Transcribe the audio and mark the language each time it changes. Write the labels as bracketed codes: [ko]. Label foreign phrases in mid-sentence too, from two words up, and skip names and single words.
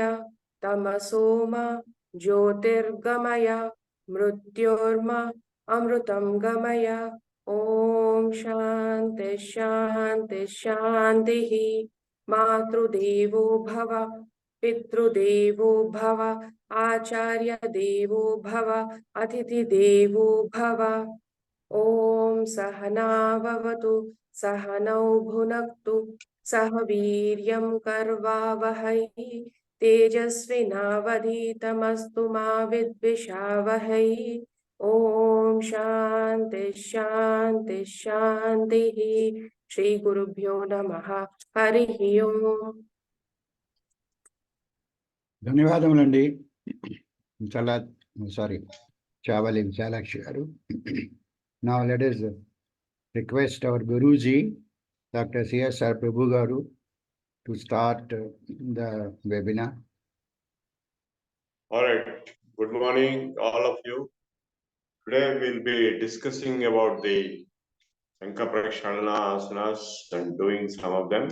[sa] तमसो मा ज्योतिर्गमय मृत्योर्मा अमृतं गमय ॐ शान्ति शान्ति शान्तिः मातृदेवो भव पितृदेवो भव आचार्यदेवो भव अतिथिदेवो भव ॐ सहनाववतु सहनौ भुनक्तु सह वीर्यं कर्वावहै तेजस्विनावधीतमस्तु मा विद्विषावहै ॐ शान्ति शान्ति शान्तिः श्रीगुरुभ्यो नमः हरिः ओम् [te] ధన్యవాదములండి చాలా సారీ చావలి విశాలాక్షి గారు. [en] Now let us request our Guruji, Dr. CSR Prabhu garu, to start the webinar. All right. Good morning, all of you. Today we'll be discussing about the Shankha Prakshalana asanas and doing some of them.